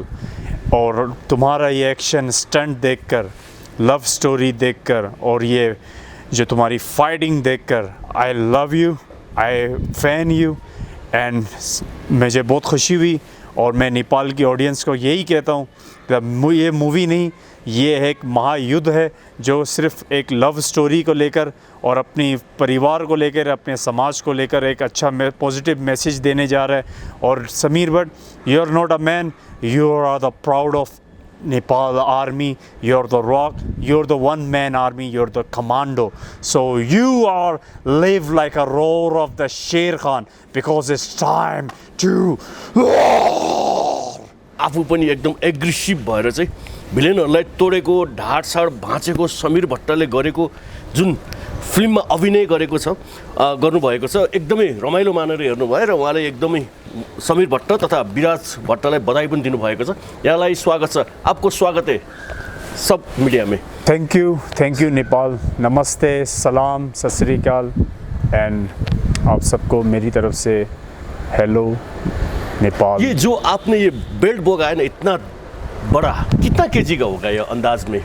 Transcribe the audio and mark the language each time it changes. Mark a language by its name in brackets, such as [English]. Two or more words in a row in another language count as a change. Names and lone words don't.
[Hindi] और तुम्हारा ये [English] action stunt [Hindi] देखकर, [English] love story [Hindi] देखकर और ये जो तुम्हारी फाइटिंग देखकर, [English] I love you, I fan you [Hindi] एंड मुझे बहुत खुशी हुई। और मैं नेपाल की ऑडियंस को यही कहता हूँ कि ये मूवी नहीं, ये एक महायुद्ध है जो सिर्फ एक [English] love story [Hindi] को लेकर और अपनी परिवार को लेकर, अपने समाज को लेकर एक अच्छा [English] positive message [Hindi] देने जा रहा है। और समीर भट्ट, [English] You are not a man, you are the proud of Nepal army, you're the rock, you're the one man army, you're the commando. So you are live like a roar of the Sher Khan because it's time to roar. [Nepali] आफू पनि एकदम एग्रेसिभ भएर चाहिँ भिलेनहरूलाई तोडेको, ढाडसाड भाँचेको समीर भट्टले गरेको जुन फिल्ममा अभिनय गरेको छ, गर्नुभएको छ, एकदमै रमाइलो मानेर हेर्नुभयो र उहाँले एकदमै समीर भट्ट तथा विराज भट्टलाई बधाई पनि दिनुभएको छ। यहाँलाई स्वागत छ, [Hindi] आपको स्वागत है सब मीडिया में। [English] Thank you [Hindi] नेपाल, नमस्ते, सलाम, [Punjabi] ਸਤ ਸ੍ਰੀ ਅਕਾਲ [Hindi] एंड आप सबको मेरी तरफ से हेलो नेपाल। ये जो आपने ये बेल्ट बोगा है ना, इतना बड़ा, कितना केजी का होगा ये अंदाज में?